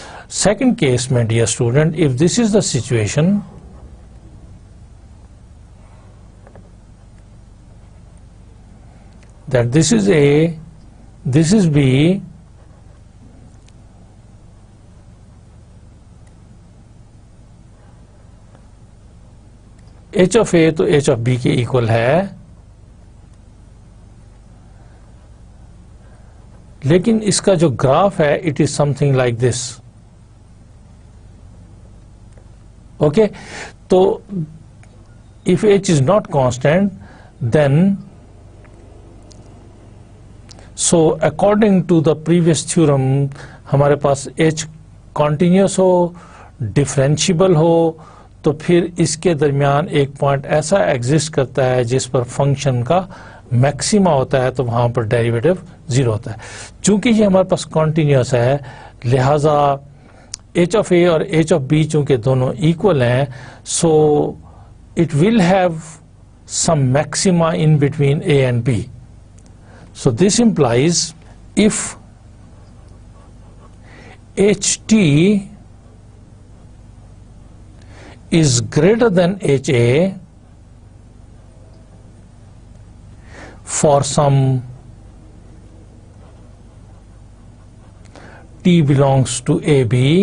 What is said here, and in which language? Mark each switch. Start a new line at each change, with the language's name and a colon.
English: Second case میں dear student, if this is the situation, that this is a, this is b, h of a
Urdu: تو h of b کے equal ہے، لیکن اس کا جو graph ہے
English: it is something like this.
Urdu: Okay, تو
English: if h is not constant, then so according to the previous theorem
Urdu: ہمارے پاس h continuous ہو، differentiable ہو، تو پھر اس کے درمیان ایک پوائنٹ ایسا ایگزسٹ کرتا ہے جس پر فنکشن کا میکسیما ہوتا ہے تو وہاں پر ڈیریویٹو 0 ہوتا ہے. چونکہ یہ ہمارے پاس کنٹینیوس ہے لہذا h of a اور h of b چونکہ دونوں ایکول ہیں
English: So it will have some maxima in between a and b. So this implies if ht is greater than ha for some t belongs to ab,